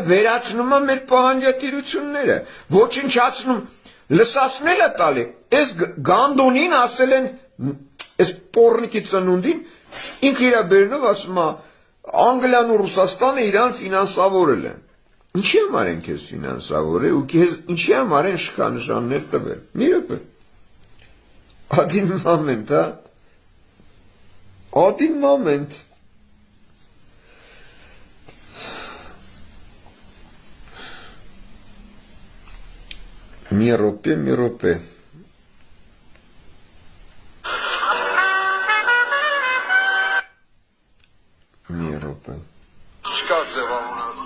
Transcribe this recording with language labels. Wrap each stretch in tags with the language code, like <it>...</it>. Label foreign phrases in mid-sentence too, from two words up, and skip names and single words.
<hy>վերացնում է մեր պահանջատիրությունները, ոչնչացնում, լսացնել է տալի, այս գանդոնին ասել են, այս պոռնիկի ծնունդին, ինքը իրա բերնով ասում է, Անգլիան ու Ռուսաստանը իրան ֆինանսավորել են, ինչի համար են քեզ ֆինանսավորել ու քեզ ինչի համար են շքանշաններ տվել, մի րոպե,</hy> <ru>один момент, հա, один момент,</ru> <hy>մի րոպե, Չկա ձևավորած։</hy>